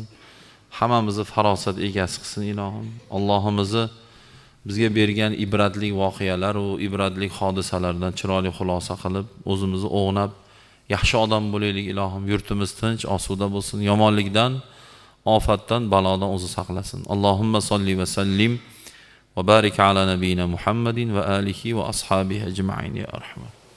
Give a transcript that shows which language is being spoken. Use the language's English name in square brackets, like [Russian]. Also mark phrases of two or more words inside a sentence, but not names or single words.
[Uzbek] Hammamizni farosat egasi qilsin ilohim. Allohimizni bizga bergan ibratli voqealar va ibratli hodisalardan chiroyli xulosa qilib, o'zimizni o'g'nab yaxshi odam bo'laylik ilohim. Yurtimiz tinch, osuda bo'lsin. Yomonlikdan, ofatdan, balodan o'zi saqlasin. [Arabic] اللهم صل وسلم وبارك على نبينا محمد وآله وأصحابه أجمعين يا أرحم.